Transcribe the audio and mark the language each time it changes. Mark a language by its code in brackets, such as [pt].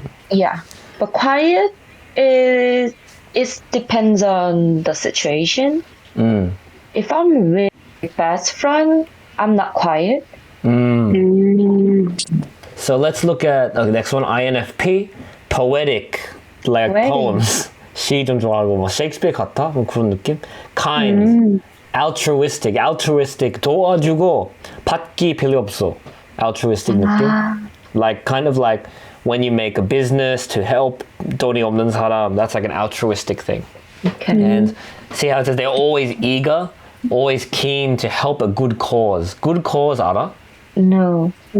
[en] yeah, but quiet is it depends on the situation. If I'm with my best friend, I'm not quiet. So let's look at the next one. INFP, poetic, like Poetic. poems. [ko] 시 좀 좋아하고 뭐 셰익스피어 같아? 뭐 그런 느낌. [en] Kind, altruistic [ko] 도와주고 받기 필요 없어. [en] Altruistic 느낌. Like kind of like when you make a business to help [ko] 돈이 없는 사람. [en] That's like an altruistic thing. Okay. And see how it says they're always eager, always keen to help a good cause. Good cause [ko] 알아? [en] No.